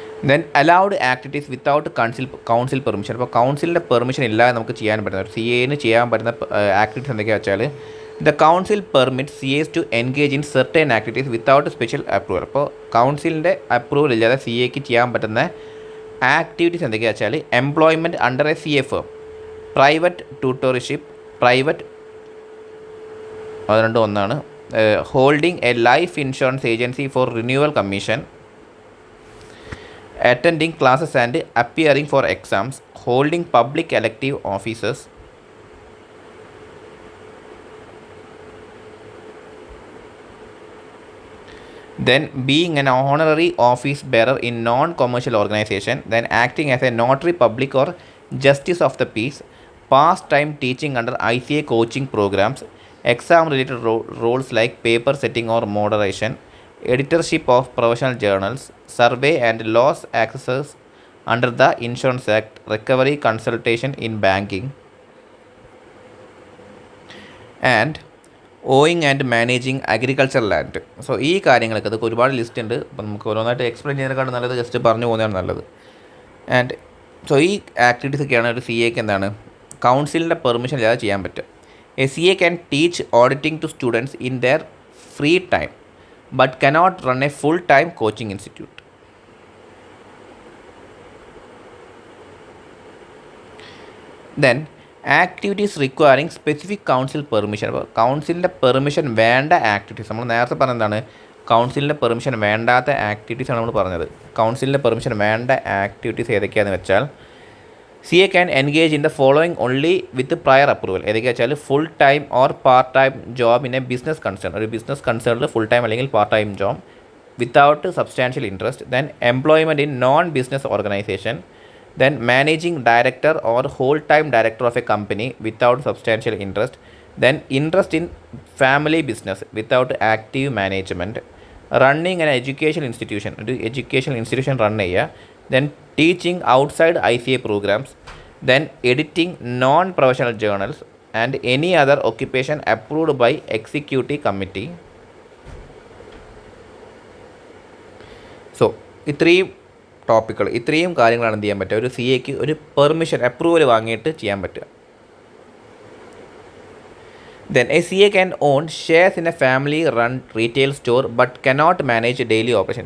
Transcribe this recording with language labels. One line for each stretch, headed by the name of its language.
English: Then allowed activities without council permission.
Malayalam: അപ്പോൾ കൗൺസിലിൻ്റെ permission ഇല്ലാതെ നമുക്ക് ചെയ്യാൻ പറ്റുന്ന ഒരു സി എന് ചെയ്യാൻ പറ്റുന്ന ആക്ടിവിറ്റീസ് എന്തൊക്കെയാണെന്ന് വെച്ചാൽ
English: The council permit C S to engage in certain activities without special approval.
Malayalam: അപ്പോൾ കൗൺസിലിൻ്റെ അപ്രൂവൽ ഇല്ലാതെ സി എക്ക് ചെയ്യാൻ പറ്റുന്ന ആക്ടിവിറ്റീസ് എന്തൊക്കെയാണെന്ന് വെച്ചാൽ
English: employment under a C A firm, private tutorship, private
Malayalam: അത് രണ്ടും ഒന്നാണ്,
English: Holding a life insurance agency for renewal commission, attending classes and appearing for exams, holding public elective offices, then being an honorary office bearer in non-commercial organization, then acting as a notary public or justice of the peace, past-time teaching under ICA coaching programs, exam-related roles like paper setting or moderation, editorship of professional journals, survey and loss accesses under the Insurance Act, recovery consultation in banking, and owning and managing agriculture land.
Malayalam: So ഈ കാര്യങ്ങളൊക്കെ അതൊക്കെ ഒരുപാട് list ഉണ്ട്. അപ്പം നമുക്ക് ഓരോന്നായിട്ട് explain ചെയ്യുന്നതിനെക്കാളും നല്ലത് just പറഞ്ഞു പോകുന്നതാണ് നല്ലത്. ആൻഡ് സോ ഈ ആക്ടിവിറ്റീസ് ഒക്കെയാണ് ഒരു സി എക്ക് എന്താണ് കൗൺസിലിൻ്റെ പെർമിഷൻ ഇല്ലാതെ ചെയ്യാൻ പറ്റുക.
English: A C A can teach auditing to students in their free time but cannot run a full time coaching institute. Then activities requiring specific council permission.
Malayalam: അപ്പോൾ കൗൺസിലിൻ്റെ പെർമിഷൻ വേണ്ട ആക്ടിവിറ്റീസ്, നമ്മൾ നേരത്തെ പറഞ്ഞതാണ് കൗൺസിലിൻ്റെ പെർമിഷൻ വേണ്ടാത്ത ആക്ടിവിറ്റീസാണ് നമ്മൾ പറഞ്ഞത്. കൗൺസിലിൻ്റെ പെർമിഷൻ വേണ്ട ആക്ടിവിറ്റീസ് ഏതൊക്കെയാണെന്ന് വെച്ചാൽ
English: C A can engage in the following only with prior approval.
Malayalam: ഏതൊക്കെയാ വെച്ചാൽ
English: Full time or part time job in a business concern.
Malayalam: ഒരു ബിസിനസ് കൺസേണിൽ ഫുൾ ടൈം അല്ലെങ്കിൽ part time job without substantial interest.
English: Then employment in non business organisation. Then managing director or whole-time director of a company without substantial interest. Then interest in family business without active management. Running an educational institution,
Malayalam: ഒരു educational institution run ചെയ്യുക.
English: Then teaching outside ICA programs. Then editing non-professional journals and any other occupation approved by executive committee.
Malayalam: So ഇത്രയും ടോപ്പിക്കുകൾ, ഇത്രയും കാര്യങ്ങളാണ് എന്ത് ചെയ്യാൻ പറ്റുക ഒരു C എക്ക് ഒരു പെർമിഷൻ അപ്രൂവൽ വാങ്ങിയിട്ട് ചെയ്യാൻ പറ്റുക.
English: Then A C A can own shares in a family run retail store but cannot manage daily operation.